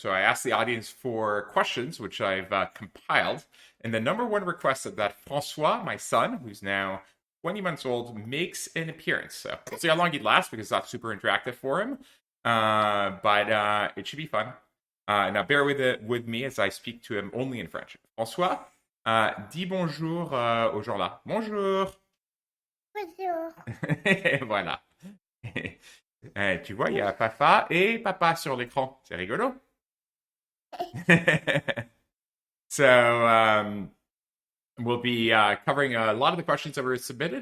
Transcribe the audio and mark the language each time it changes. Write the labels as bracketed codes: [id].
[en] So I asked the audience for questions, which I've compiled. And the number one request is that François, my son, who's now 20 months old, makes an appearance. So we'll see how long he'd last because that's super interactive for him. But it should be fun. Now bear with me as I speak to him only in French. [fr] François, dis bonjour aux gens là. Bonjour. Bonjour. Voilà. Tu vois, il y a papa et papa sur l'écran. C'est rigolo. [en] So we'll be covering a lot of the questions that were submitted.